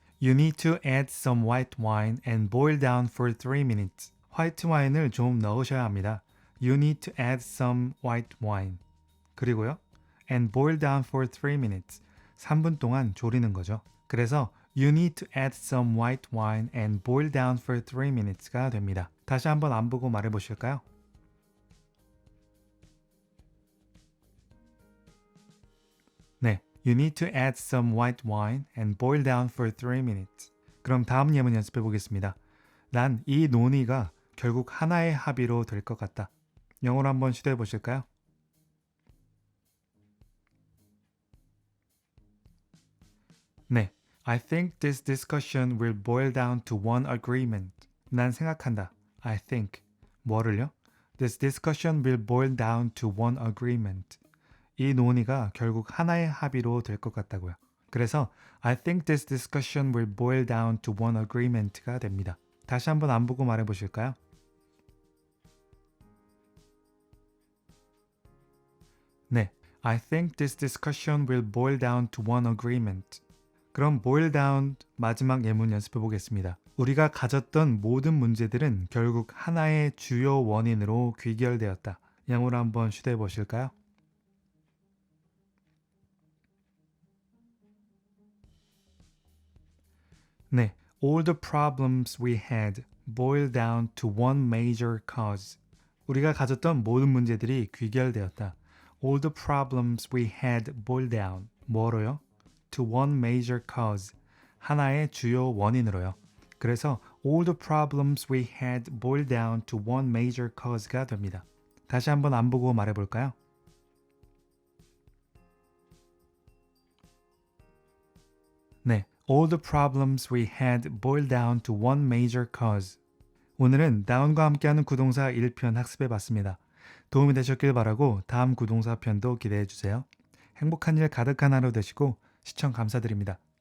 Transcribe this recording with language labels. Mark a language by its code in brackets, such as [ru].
[en] You need to add some white wine and boil down for 3 minutes. [ko] 화이트 와인을 좀 넣으셔야 합니다. [en] You need to add some white wine. [ko] 그리고요. [en] And boil down for 3 minutes. [ko] 3분 동안 졸이는 거죠. 그래서 [en] You need to add some white wine and boil down for 3 minutes가 [ko] 됩니다. 다시 한번 안 보고 말해 보실까요? 네. [en] You need to add some white wine and boil down for 3 minutes. [ko] 그럼 다음 예문 연습해 보겠습니다. 난 이 논의가 결국 하나의 합의로 될 것 같다. 영어로 한번 시도해 보실까요? 네. [en] I think this discussion will boil down to one agreement. [ko] 난 생각한다. [en] I think. [ko] 뭐를요? [en] This discussion will boil down to one agreement. [ko] 이 논의가 결국 하나의 합의로 될 것 같다고요. 그래서 [en] I think this discussion will boil down to one agreement가 [ko] 됩니다. 다시 한번 안 보고 말해 보실까요? [en] 네, I think this discussion will boil down to one agreement. [ko] 그럼 boil down 마지막 예문 연습해 보겠습니다. 우리가 가졌던 모든 문제들은 결국 하나의 주요 원인으로 귀결되었다. 영어로 한번 시도해 보실까요? [en] 네, all the problems we had boil down to one major cause. [ko] 우리가 가졌던 모든 문제들이 귀결되었다. [en] All the problems we had boil down. [ko] 뭐로요? [en] To one major cause. [ko] 하나의 주요 원인으로요. 그래서 [en] all the problems we had boil down to one major cause가 [ko] 됩니다. 다시 한번 안 보고 말해볼까요? [en] 네, all the problems we had boil down to one major cause. [ko] 오늘은 다운과 함께하는 구동사 1편 학습해 봤습니다. 도움이 되셨길 바라고 다음 구동사 편도 기대해 주세요. 행복한 일 가득한 하루 되시고 시청 감사드립니다.